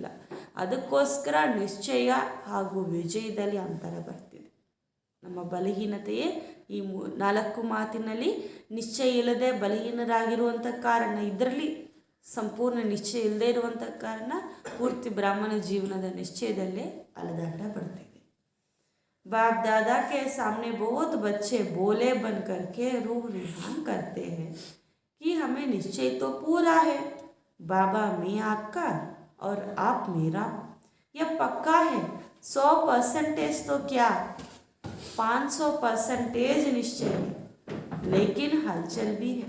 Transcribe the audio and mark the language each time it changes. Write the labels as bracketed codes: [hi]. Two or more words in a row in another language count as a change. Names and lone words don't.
[kn] ಅದಕ್ಕೋಸ್ಕರ ನಿಶ್ಚಯ ಹಾಗೂ ವಿಜಯದಲ್ಲಿ ಅಂತರ ಬರ್ತಿದೆ. ನಮ್ಮ ಬಲಹೀನತೆಯೇ ಈ ನಾಲ್ಕು ಮಾತಿನಲ್ಲಿ ನಿಶ್ಚಯ ಇಲ್ಲದೆ ಬಲಹೀನರಾಗಿರುವಂಥ ಕಾರಣ, ಇದರಲ್ಲಿ ಸಂಪೂರ್ಣ ನಿಶ್ಚಯ ಇಲ್ಲದೆ ಇರುವಂಥ ಕಾರಣ ಪೂರ್ತಿ ಬ್ರಾಹ್ಮಣ ಜೀವನದ ನಿಶ್ಚಯದಲ್ಲೇ ಅಲೆದಾಟ ಪಡ್ತಿದೆ. [hi] बाप दादा के सामने बहुत बच्चे बोले बन करके रूह रिहान करते हैं कि हमें निश्चय तो पूरा है, बाबा मैं आपका और आप मेरा, यह पक्का है. 100% तो क्या 500% निश्चय है, लेकिन हलचल भी है.